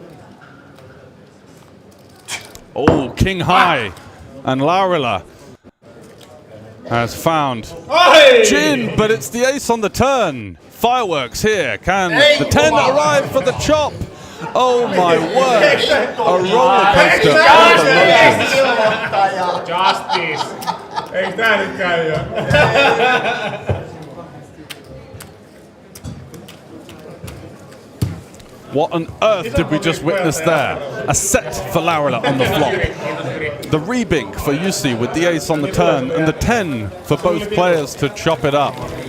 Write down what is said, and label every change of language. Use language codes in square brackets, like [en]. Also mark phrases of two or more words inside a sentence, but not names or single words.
[en] Oh, king high, and Laurila has found Jin, but it's the ace on the turn. Fireworks here. Can the 10 arrive for the chop? Oh my word! A roller coaster of emotions. Justice. [fi] Eikö tää nyt käy jo? [en] What on earth did we just witness there? A set for Laurila on the flop. The rebink for Jussi with the ace on the turn, and the 10 for both players to chop it up.